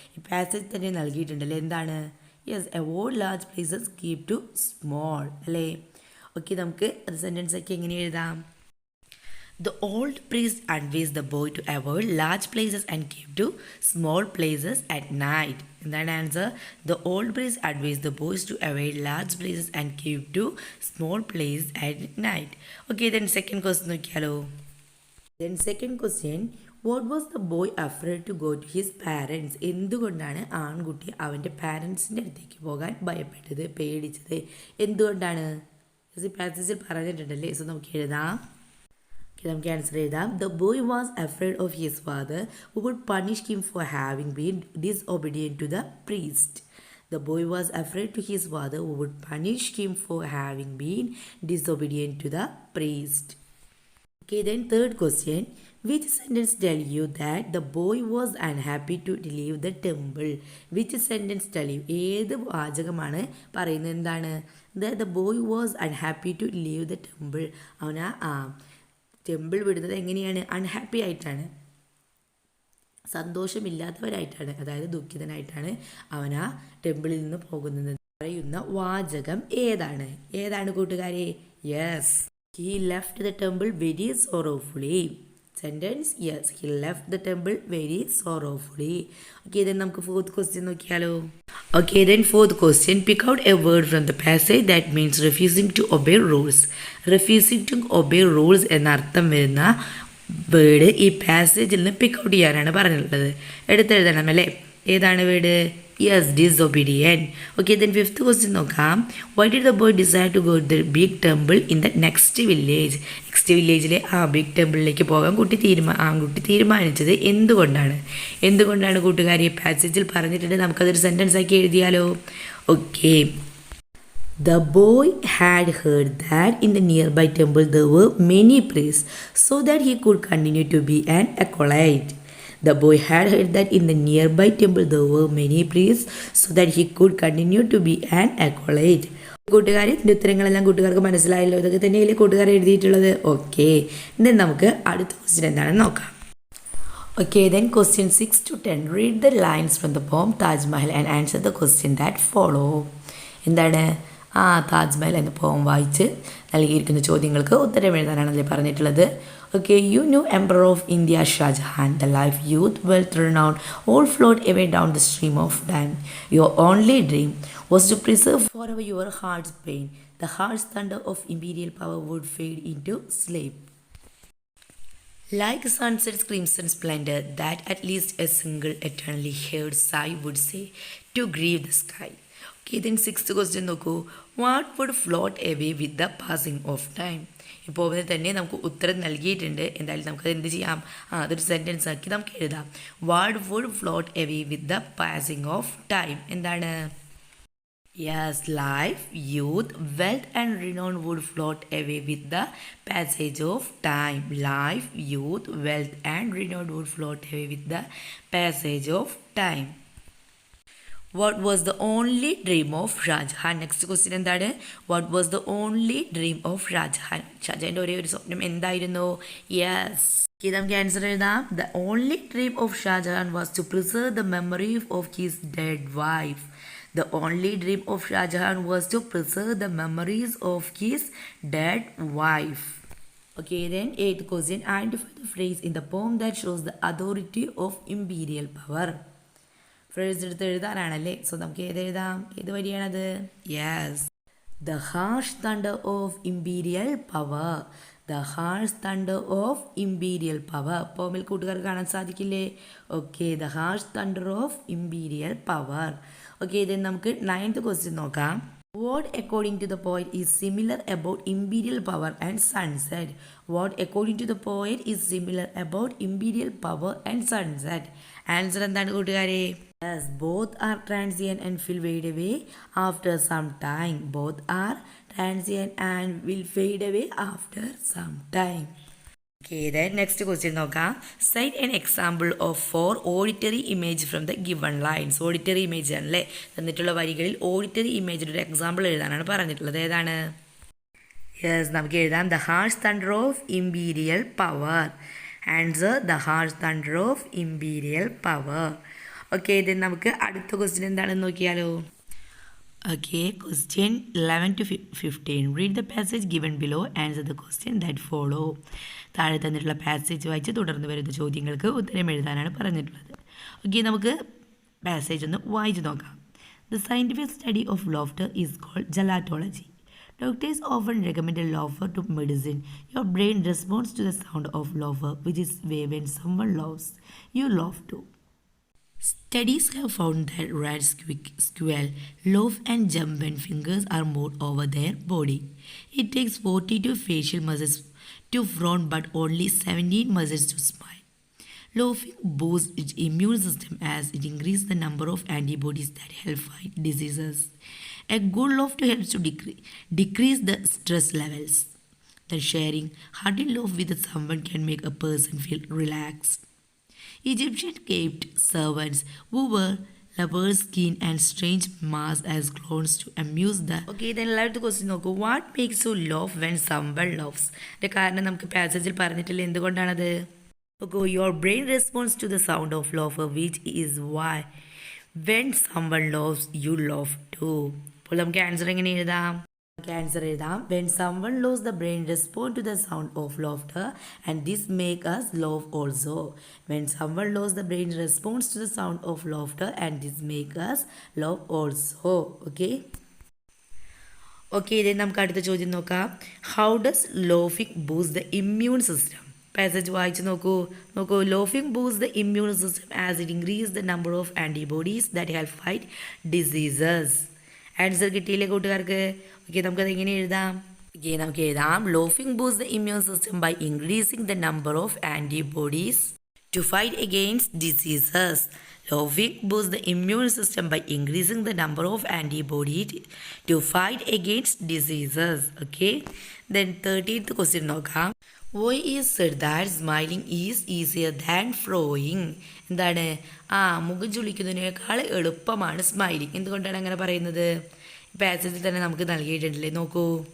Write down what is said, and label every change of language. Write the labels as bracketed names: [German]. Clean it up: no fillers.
[Malayalam] ഈ പാസേജ് തന്നെ നൽകിയിട്ടുണ്ടല്ലേ. എന്താണ്? Yes, [English] avoid large places, keep to small [Malayalam] അല്ലേ. ഓക്കെ, നമുക്ക് അത് സെൻറ്റൻസ് ഒക്കെ എങ്ങനെ എഴുതാം? [English] The old priest advised the boy to avoid large places and keep to small places at night. [Malayalam] എന്താണ് answer? [English] The old priest advised the boys to avoid large places and keep to small places at night. Okay, then second question നോക്കിയാലോ. Then second question, what was the boy afraid to go to his parents? [Malayalam] എന്തുകൊണ്ടാണ് ആൺകുട്ടി അവൻ്റെ പാരൻസിൻ്റെ അടുത്തേക്ക് പോകാൻ ഭയപ്പെട്ടത്, പേടിച്ചത്? എന്തുകൊണ്ടാണ്? പാസേജിൽ പറഞ്ഞിട്ടുണ്ടല്ലേ. So നമുക്ക് എഴുതാം. നമുക്ക് ആൻസർ എഴുതാം. [English] The boy was afraid of his father who would punish him for having been disobedient to the priest. The boy was afraid to his father who would punish him for having been disobedient to the priest. Okay, then third question, which sentence tell you that the boy was unhappy to leave the temple? Which sentence tell you? [Malayalam] ഏത് വാചകമാണ് പറയുന്നത്? എന്താണ്? [English] The boy was unhappy to leave the temple. [Malayalam] അവനാ temple വിടുന്നത് എങ്ങനെയാണ്? Unhappy ആയിട്ടാണ്, സന്തോഷമില്ലാത്തവരായിട്ടാണ്, അതായത് ദുഃഖിതനായിട്ടാണ് അവൻ ആ ടെമ്പിളിൽ നിന്ന് പോകുന്നത്. പറയുന്ന വാചകം ഏതാണ് കൂട്ടുകാരെ? [English] Yes, he left the temple very sorrowfully. Sentence, yes, he left the temple very sorrowfully. Okay, then നമുക്ക് fourth question നോക്കിയാലോ. Okay, then fourth question, pick out a word from the passage that means refusing to obey rules. Refusing to obey rules [Malayalam] എന്ന അർത്ഥം വരുന്ന word ഈ പാസേജിൽ നിന്ന് pick out ചെയ്യാനാണ് പറഞ്ഞിട്ടുള്ളത്. എടുത്തെഴുതണം അല്ലേ. ഏതാണ് word? [English] Yes, disobedient. Okay, then fifth question നോക്കാം. Why did the boy decide to go to the big temple in the next village? [Malayalam] Next വില്ലേജിലെ ആ ബിഗ് ടെമ്പിളിലേക്ക് പോകാൻ ആൺകുട്ടി തീരുമാനിച്ചത് എന്തുകൊണ്ടാണ് കൂട്ടുകാരി? പാസേജിൽ പറഞ്ഞിട്ടുണ്ട്. നമുക്കതൊരു സെൻറ്റൻസ് ആക്കി എഴുതിയാലോ. [English] Okay, the boy had heard that in the nearby temple there were many priests, so that he could continue to be an acolyte. The boy had heard that in the nearby temple there were many priests, so that he could continue to be an acolyte. [Malayalam] കൂട്ടുകാരെ, ഇതിൻ്റെ ഉത്തരങ്ങളെല്ലാം കൂട്ടുകാർക്ക് മനസ്സിലായല്ലോ. ഇതൊക്കെ തന്നെയല്ലേ കൂട്ടുകാർ എഴുതിയിട്ടുള്ളത്. Okay, ഇനി നമുക്ക് അടുത്ത ക്വസ്റ്റ്യൻ എന്താണെന്ന് നോക്കാം. [English] Okay, then question 6 to 10, read the lines from the poem Taj Mahal and answer the question that follow. [Malayalam] എന്താണ്? താജ്മഹൽ എന്ന പോം വായിച്ച് നൽകിയിരിക്കുന്ന ചോദ്യങ്ങൾക്ക് ഉത്തരം എഴുതാനാണല്ലേ പറഞ്ഞിട്ടുള്ളത്. [English] Okay, you knew Emperor of India Shah Jahan, the life, youth, wealth, renown, all flowed away down the stream of time. Your only dream was to preserve forever your heart's pain. The harsh thunder of imperial power would fade into sleep. Like sunset's crimson splendor, that at least a single eternally heard sigh would say, to grieve the sky. Okay, then sixth question നോക്കൂ. What would float away with the passing of time? [Malayalam] ഇപ്പോൾ തന്നെ നമുക്ക് ഉത്തരം നൽകിയിട്ടുണ്ട്. എന്തായാലും നമുക്കത് എന്ത് ചെയ്യാം? അതൊരു സെൻറ്റൻസ് ആക്കി നമുക്ക് എഴുതാം. [English] What would float away with the passing of time? എന്താണ്? Yes, life, youth, wealth, and renown would float away with the passage of time. Life, youth, wealth, and renown would float away with the passage of time. What was the only dream of Shah Jahan? [Malayalam] Next question എന്താണ്? [English] What was the only dream of Shah Jahan? [Malayalam] ഷാജഹാൻ്റെ ഒരേ ഒരു സ്വപ്നം എന്തായിരുന്നു? Yes, നമുക്ക് answer എഴുതാം. [English] The only dream of Shah Jahan was to preserve the memory of his dead wife. The only dream of Shah Jahan was to preserve the memories of his dead wife. Okay, then 8th question. Identify the phrase in the poem that shows the authority of imperial power. [Malayalam] Phrase എടുത്ത് എഴുതാനാണല്ലേ. So നമുക്ക് ഏതെഴുതാം? ഏത് വരിയാണത്? [English] Yes, the harsh thunder of imperial power. The harsh thunder of imperial power. [Malayalam] പോമിൽ കൂട്ടുകാർക്ക് കാണാൻ സാധിക്കില്ലേ? [English] Okay, the harsh thunder of imperial power. Okay, [Malayalam] ഇതിന് നമുക്ക് 9th question നോക്കാം. [English] What according to the poet is similar about imperial power and sunset? What according to the poet is similar about imperial power and sunset? [Malayalam] Answer എന്താണ് കൂട്ടുകാരെ? [English] Yes, both are transient and will fade away after some time. Both are transient and will fade away after some time. Okay, then next question നോക്കാം. Cite an example of 4 auditory image from the given lines. Auditory image ആണല്ലേ. [Malayalam] തന്നിട്ടുള്ള വരികളിൽ auditory ഇമേജിൻ്റെ ഒരു example എഴുതാനാണ് പറഞ്ഞിട്ടുള്ളത്. ഏതാണ്? Yes, നമുക്ക് എഴുതാം. [English] The harsh thunder of imperial power. Answer, the harsh thunder of imperial power. [Malayalam] Okay, ഇത് നമുക്ക് അടുത്ത ക്വസ്റ്റ്യൻ എന്താണെന്ന് നോക്കിയാലോ. [English] Okay, question 11 to 15. Read the passage given below. Answer the question that follow. [Malayalam] താഴെ തന്നിട്ടുള്ള പാസേജ് വായിച്ച് തുടർന്ന് വരുന്ന ചോദ്യങ്ങൾക്ക് ഉത്തരം എഴുതാനാണ് പറഞ്ഞിട്ടുള്ളത്. ഓക്കെ, നമുക്ക് പാസേജ് ഒന്ന് വായിച്ച് നോക്കാം. [English] The scientific study of laughter is called gelatology. Doctors often recommend laughter to medicine. Your brain responds to the sound of laughter, which is when someone laughs, you laugh too. Studies have found that rats squeal, laugh and jump when fingers are moved over their body. It takes 42 facial muscles to frown but only 17 muscles to smile. Laughing boosts its immune system as it increases the number of antibodies that help fight diseases. A good laughter helps to decrease the stress levels. The sharing hearty laugh with someone can make a person feel relaxed. Egyptian kept servants who were leopard skin and strange masks as clowns to amuse the. Okay, then [Malayalam] അടുത്ത question നോക്കൂ. [English] What makes you laugh when someone laughs? [Malayalam] ഇതിൻ്റെ കാരണം നമുക്ക് പാസേജിൽ പറഞ്ഞിട്ടില്ല. എന്തുകൊണ്ടാണത്? [English] Okay, your brain response to the sound of laughter which is why when someone laughs you laugh too. [Malayalam] അപ്പോൾ നമുക്ക് answer എങ്ങനെ എഴുതാം? Answer എഴുതാം. [English] When someone laughs, the brain responds to the sound of laughter and this makes us laugh also. When someone laughs, the brain responds to the sound of laughter and this makes us laugh also. Okay? [Malayalam] Okay, then നമുക്ക് അടുത്ത ചോദ്യം നോക്കാം. [English] How does laughing boost the immune system? [Malayalam] Passage വായിച്ച് നോക്കൂ. [English] Laughing boosts the immune system as it increases the number of antibodies that help fight diseases. [Malayalam] Answer കിട്ടിയില്ലേ കൂട്ടുകാർക്ക്? Okay, നമുക്കത് എങ്ങനെ എഴുതാം? ഓക്കെ, നമുക്ക് എഴുതാം. [English] Laughing boost the immune system by increasing the number of antibodies to fight against diseases. Laughing boosts the immune system by increasing the number of antibodies to fight against diseases. Okay, then 13th question നോക്കാം. Why is said that smiling is easier than frowning? [Malayalam] എന്താണ്? മുഖം ചുളിക്കുന്നതിനേക്കാൾ എളുപ്പമാണ് smiling. എന്തുകൊണ്ടാണ് അങ്ങനെ പറയുന്നത്? പാസേജിൽ തന്നെ നമുക്ക് നൽകിയിട്ടുണ്ടല്ലേ, നോക്കൂ.